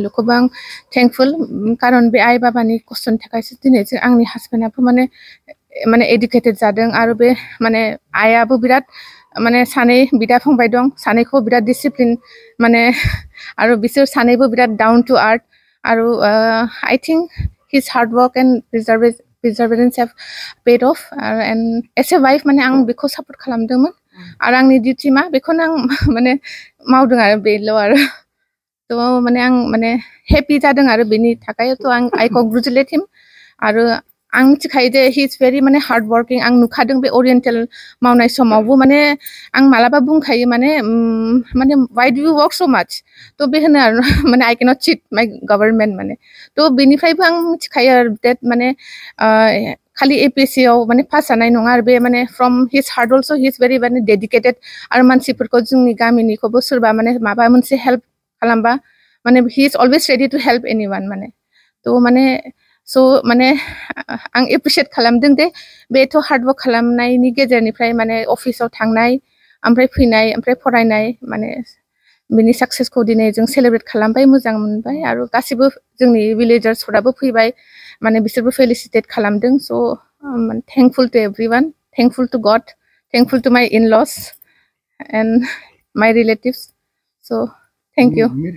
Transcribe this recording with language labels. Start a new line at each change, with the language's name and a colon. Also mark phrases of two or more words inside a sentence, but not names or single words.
Bodo: लखौबो आं थेंकफुल खारन बे आइ बाबानि खस्थ'नि थाखायसो दिनै जों आंनि हासबेन्डआबो माने एडुकेटेड जादों आरो बे माने आइयाबो बिराद माने सानै बिदा फंबाय दं सानैखौ बिराद डिसिप्लिन माने आरो बिसोर सानैबो बिराद
English: down to earth
Bodo: आरो
English: I think his hard work and perseverance have paid off and as a wife
Bodo: माने आं बेखौ सापर्ट खालामदोंमोन आरो आंनि डिउटि मा बेखौनो आं माने मावदों आरो बेल' आरो थ' माने आं माने हेपि जादों आरो बेनि थाखाय थ' आं
English: I congratulate him
Bodo: आरो आं मिथिखायो जे
English: he is very
Bodo: माने
English: hard working
Bodo: आं नुखादों बे ओरिएन्टेल मावनाय समावबो माने आं मालाबा बुंखायो माने
English: why do you work so much
Bodo: थ' बे होनो आरो माने
English: I cannot cheat my government
Bodo: माने थ' बेनिफ्रायबो आं मिथिखायो आरो डेट माने खालि APSC आव माने पास जानाय नङा आरो बे माने
English: from his heart also he is very
Bodo: माने डेडिकेटेड आरो मानसिफोरखौ जोंनि गामिनिखौबो सोरबा माने माबा मोनसे हेल्प खालामबा माने
English: he is always ready to help anyone
Bodo: माने थ' माने स' माने आं एप्रिसियेट खालामदों दे बेथ' हार्डवर्क खालामनायनि गेजेरनिफ्राय माने अफिसाव थांनाय ओमफ्राय फैनाय ओमफ्राय फरायनाय माने बिनि साक्सेसखौ दिनै जों सेलेब्रेट खालामबाय मोजां मोनबाय आरो गासिबो जोंनि भिलेजार्सफोराबो फैबाय माने बिसोरबो फेलिसिटेट खालामदों स'
English: thankful to everyone thankful to God thankful to my in-laws and my relatives so thank you